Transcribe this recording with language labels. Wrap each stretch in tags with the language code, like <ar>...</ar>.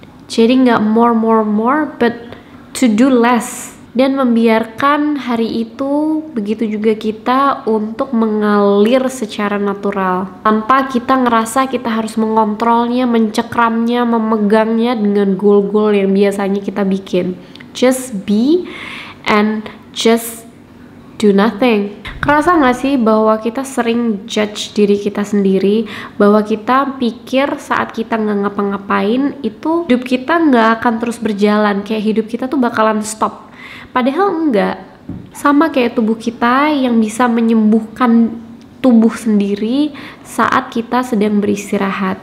<id>Jadi nggak</id> <en>more, but to do less.</en> <id>Dan membiarkan hari itu, begitu juga kita, untuk mengalir secara natural tanpa kita ngerasa kita harus mengontrolnya, mencekramnya, memegangnya dengan goal-goal yang biasanya kita bikin.</id> <en>Just be and just do nothing.</en> <id>Kerasa gak sih bahwa kita sering judge diri kita sendiri, bahwa kita pikir saat kita nggak ngapa-ngapain itu hidup kita nggak akan terus berjalan, kayak hidup kita tuh bakalan stop. Padahal enggak, sama kayak tubuh kita yang bisa menyembuhkan tubuh sendiri saat kita sedang beristirahat.</id>